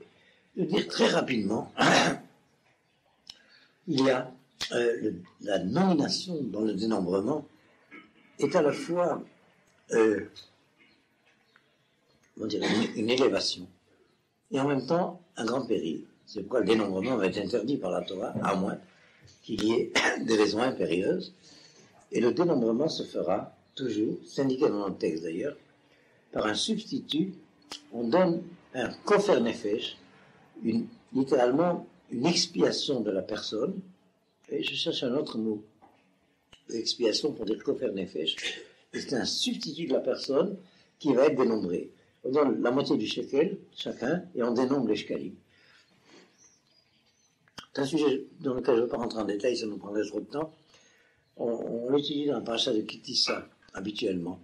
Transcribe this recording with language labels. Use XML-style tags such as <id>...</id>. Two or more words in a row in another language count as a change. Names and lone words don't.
<fr>Je veux dire très rapidement, il y a la nomination dans le dénombrement est à la fois une élévation et en même temps un grand péril. C'est pourquoi le dénombrement va être interdit par la Torah, à moins qu'il y ait des raisons impérieuses. Et le dénombrement se fera toujours, c'est indiqué dans le texte d'ailleurs, par un substitut. On donne un</fr> <he>כופר נפש,</he> <fr>littéralement une expiation de la personne. Et je cherche un autre mot, expiation pour dire</fr> <he>כופר נפש.</he> <fr>C'est un substitut de la personne qui va être dénombré. On donne la moitié du shekel, chacun, et on dénombre les shekalim. C'est un sujet dans lequel je ne vais pas rentrer en détail, ça nous prendrait trop de temps. On l'étudie dans la paracha de Kitissa, habituellement.</fr>